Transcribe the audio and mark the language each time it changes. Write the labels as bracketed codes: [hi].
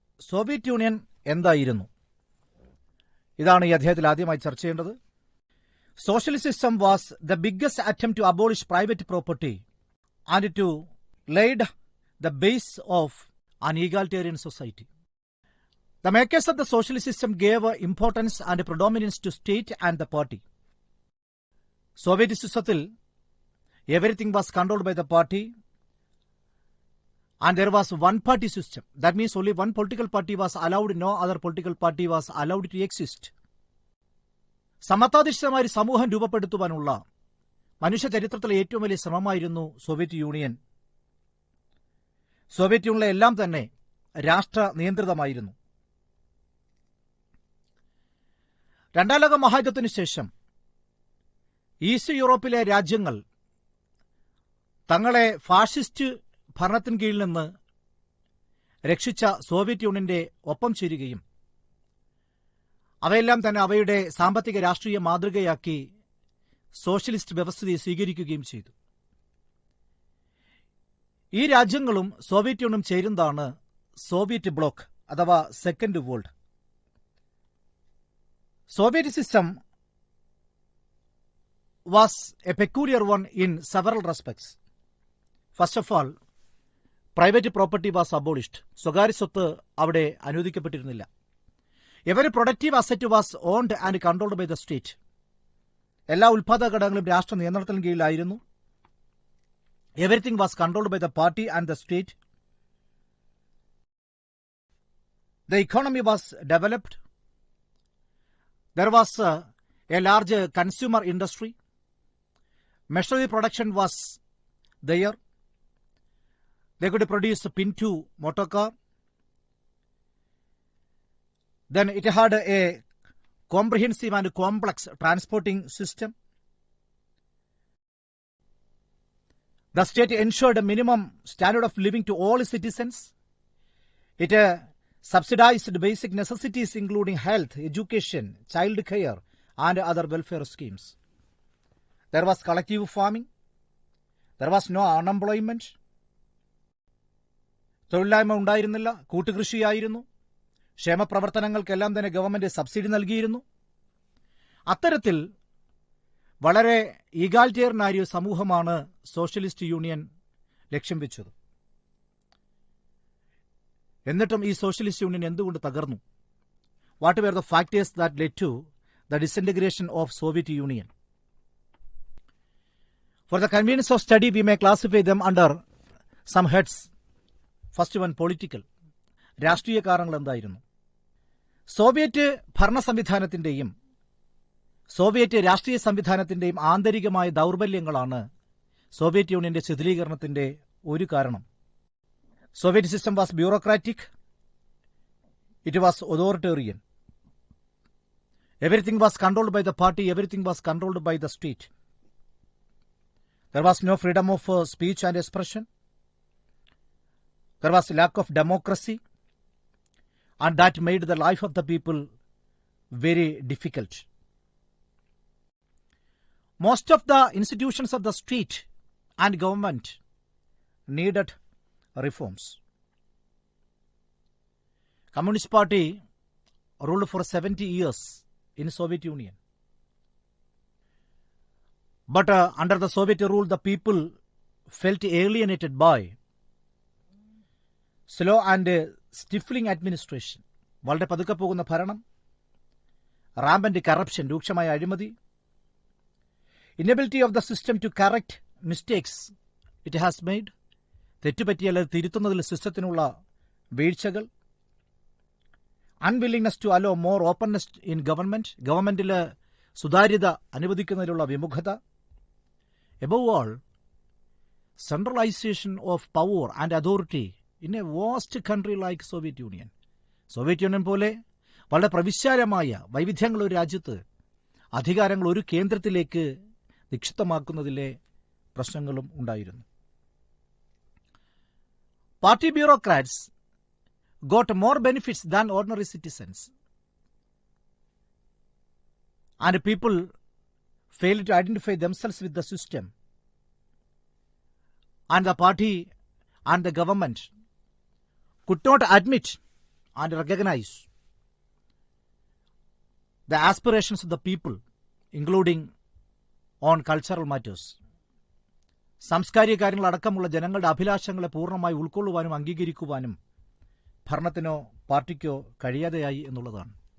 [ml] Soviet union എന്തായിരുന്നു? ഇതാണ് ഈ അധ്യായത്തിൽ ആദ്യമായി ചർച്ച ചെയ്യേണ്ടത്. [en] Socialist system was the biggest attempt to abolish private property and to laid the base of an egalitarian society. The makers of the socialist system gave importance and predominance to state and the party. [ml] Soviet സിസ്റ്റത്തിൽ [en] everything was controlled by the party and there was one party system. That means only one political party was allowed, no other political party was allowed to exist. [ml] സമത്വാധിഷ്ഠിതമായ സമൂഹം രൂപപ്പെടുത്തുവാനുള്ള മനുഷ്യ ചരിത്രത്തിലെ ഏറ്റവും വലിയ ശ്രമമായിരുന്നു Soviet union. Soviet യൂണിയനിലെ എല്ലാം തന്നെ രാഷ്ട്ര നിയന്ത്രിതമായിരുന്നു. രണ്ടാം ലോക മഹായുദ്ധത്തിനു ശേഷം ഈസ്റ്റ് യൂറോപ്പിലെ രാജ്യങ്ങൾ തങ്ങളെ ഫാഷിസ്റ്റ് ഭരണത്തിന് കീഴിൽ നിന്ന് രക്ഷിച്ച സോവിയറ്റ് യൂണിയന്റെ ഒപ്പം ചേരുകയും അവയെല്ലാം തന്നെ അവയുടെ സാമ്പത്തിക രാഷ്ട്രീയ മാതൃകയാക്കി സോഷ്യലിസ്റ്റ് വ്യവസ്ഥയെ സ്വീകരിക്കുകയും ചെയ്തു. ഈ രാജ്യങ്ങളും സോവിയറ്റ് യൂണിയനും ചേരുന്നതാണ് സോവിയറ്റ് ബ്ലോക്ക് അഥവാ second world. [en] Soviet system was a peculiar one in several respects. First of all, private property was abolished. [ml] സ്വകാര്യ സ്വത്ത് അവിടെ അനുവദിക്കപ്പെട്ടിരുന്നില്ല. [en] Every productive asset was owned and controlled by the state. [ml] എല്ലാ ഉൽപാദക ഘടകങ്ങളും രാഷ്ട്ര നിയന്ത്രണത്തിന് കീഴിലായിരുന്നു. [en] Everything was controlled by the party and the state. The economy was developed. There was a large consumer industry. Machinery production was there. They could produce a Pinto motor car. Then it had a comprehensive and complex transporting system. The state ensured a minimum standard of living to all citizens. It subsidized basic necessities including health, education, child care and other welfare schemes. There was collective farming. There was no unemployment. [ml] തൊഴിലില്ലായ്മ ഉണ്ടായിരുന്നില്ല. കൂട്ടുകൃഷിയായിരുന്നു. ക്ഷേമപ്രവർത്തനങ്ങൾക്കെല്ലാം തന്നെ government subsidy നൽകിയിരുന്നു. അത്തരത്തിൽ വളരെ ഈഗാലിറ്റേറിയനായ ഒരു സമൂഹമാണ് socialist union ലക്ഷ്യം വെച്ചത്. എന്നിട്ടും ഈ സോഷ്യലിസ്റ്റ് യൂണിയൻ എന്തുകൊണ്ട് തകർന്നു? [en] What were the factors that led to the disintegration of Soviet Union? For the convenience of study we may classify them under some heads. First one, political. [ml] രാഷ്ട്രീയ കാരണങ്ങൾ എന്തായിരുന്നു? സോവിയറ്റ് ഭരണ സംവിധാനത്തിന്റെയും സോവിയറ്റ് രാഷ്ട്രീയ സംവിധാനത്തിന്റെയും ആന്തരികമായ ദൗർബല്യങ്ങളാണ് സോവിയറ്റ് യൂണിയന്റെ ശിഥിലീകരണത്തിന്റെ ഒരു കാരണം. [en] Soviet system was bureaucratic. It was authoritarian. Everything was controlled by the party. Everything was controlled by the state. There was no freedom of speech and expression. There was lack of democracy. And that made the life of the people very difficult. Most of the institutions of the state and government needed reforms. Communist Party ruled for 70 years in Soviet Union. But under the Soviet rule, the people felt alienated by slow and stifling administration. [ml] വളരെ പതുക്കെ പോകുന്ന ഭരണം, [en] rampant corruption, [ml] രൂക്ഷമായ അഴിമതി, [en] inability of the system to correct mistakes it has made. [ml] തെറ്റുപറ്റിയാൽ തിരുത്തുന്നതിൽ സിസ്റ്റത്തിനുള്ള വീഴ്ചകൾ, [en] unwillingness to allow more openness in government, [ml] ഗവൺമെന്റിൽ സുതാര്യത അനുവദിക്കുന്നതിലുള്ള വിമുഖത, [en] Above all centralisation of power and authority in a vast country like Soviet Union. [ml] Soviet union പോലെ വളരെ പ്രവിശാലമായ വൈവിധ്യങ്ങളുള്ള ഒരു രാജ്യത്ത് അധികാരങ്ങൾ ഒരു കേന്ദ്രത്തിലേക്ക് നിക്ഷിപ്തമാക്കുന്നതിലെ പ്രശ്നങ്ങളും ഉണ്ടായിരുന്നു. [en] Party bureaucrats got more benefits than ordinary citizens. And people failed to identify themselves with the system. and the party and the government could not admit and recognize the aspirations of the people, including on cultural matters. [ml] സാംസ്കാരിക കാര്യങ്ങളടക്കമുള്ള ജനങ്ങളുടെ അഭിലാഷങ്ങളെ പൂർണ്ണമായി ഉൾക്കൊള്ളുവാനും അംഗീകരിക്കുവാനും ഭരണത്തിനോ പാർട്ടിക്കോ കഴിയാതെയായി എന്നുള്ളതാണ്.